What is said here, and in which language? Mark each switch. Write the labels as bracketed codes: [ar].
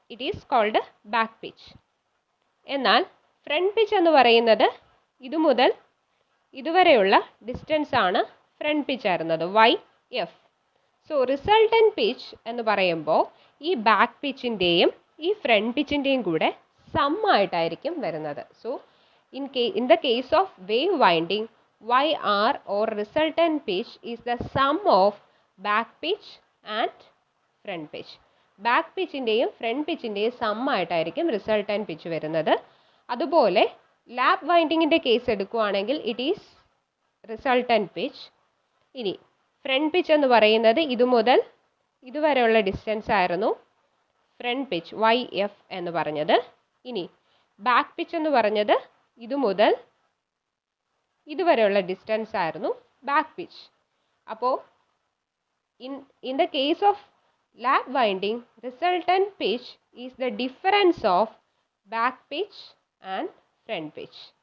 [en] It is called back pitch. [ml] എന്നാൽ front pitch എന്ന് പറയുന്നത് ഇത് മുതൽ ഇതുവരെയുള്ള ഡിസ്റ്റൻസ് ആണ് ഫ്രണ്ട് പിച്ച് ആയിരുന്നത്, YF. സോ റിസൾട്ടൻറ്റ് പിച്ച് എന്ന് പറയുമ്പോൾ ഈ ബാക്ക് പിച്ചിൻ്റെയും ഈ ഫ്രണ്ട് പിച്ചിൻ്റെയും കൂടെ സം ആയിട്ടായിരിക്കും വരുന്നത്. [en] So in the case of wave winding, YR or resultant pitch is the sum of back pitch and front pitch. [ml] Back പിച്ചിൻ്റെയും front പിച്ചിൻ്റെയും some ആയിട്ടായിരിക്കും resultant pitch വരുന്നത്. അതുപോലെ ലാപ്പ് വൈൻഡിങ്ങിൻ്റെ കേസ് എടുക്കുകയാണെങ്കിൽ [en] It is resultant pitch. [ml] ഇനി front pitch എന്ന് പറയുന്നത് ഇത് മുതൽ ഇതുവരെയുള്ള ഡിസ്റ്റൻസ് ആയിരുന്നു ഫ്രണ്ട് പിച്ച്, YF എന്ന് പറഞ്ഞത്. ഇനി ബാക്ക് പിച്ച് എന്ന് പറഞ്ഞത് ഇത് മുതൽ ഇതുവരെയുള്ള ഡിസ്റ്റൻസ് ആയിരുന്നു ബാക്ക് പിച്ച്. അപ്പോൾ [en] In the case of lap winding resultant pitch is the difference of back pitch and front pitch.